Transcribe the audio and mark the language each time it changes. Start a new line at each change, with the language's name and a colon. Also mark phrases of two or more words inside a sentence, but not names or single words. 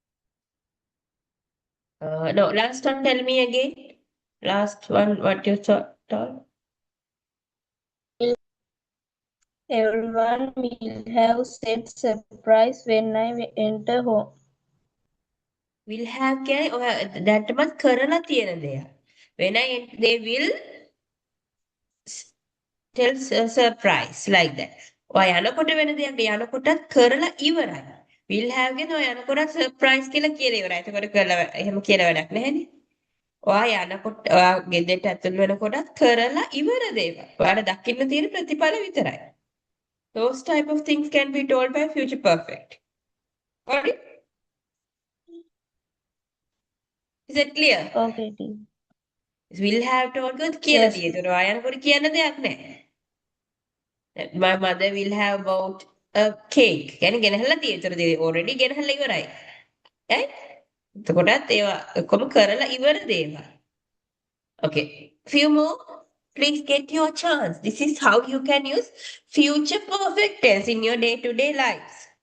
English: No, last one, tell me again. Last one, what you told? Everyone will have said surprise when I enter home. Will have
Sinhala: කියන්නේ ඔය දැටමත් කරලා තියෙන දෙයක්.
English: When I they will tells a surprise like that.
Sinhala: ඔයා යනකොට වෙන දෙයක් යනකොටත් කරලා ඉවරයි.
English: will have
Sinhala: ගෙන ඔයා යනකොටත් surprise කියලා කියලා ඉවරයි. එතකොට කරලා එහෙම කියලා වැඩක් නැහැනේ. ඔයා යනකොට ඔයා ගෙදරට ඇතුල් වෙනකොටත් කරලා ඉවර දේවල්. ඔයාලා දකින්න තියෙන ප්‍රතිඵල විතරයි.
English: Those type of things can be told by future perfect. Got it? Is that clear? Okay, teacher. will have told කියලා Yes.
Sinhala: තියෙනවා. ඔයා යනකොට කියන්න දෙයක් නැහැ.
English: My mother will have bought a cake.
Sinhala: කියන්නේ ගෙනහැල්ලා තියෙනවා. ඒතර already ගෙනහැල්ලා ඉවරයි. right? එතකොටත් ඒවා ඔක්කොම කරලා ඉවර දේවල්.
English: Okay. Few more. Please get your chance. This is how you can use future perfect tense in your day-to-day lives.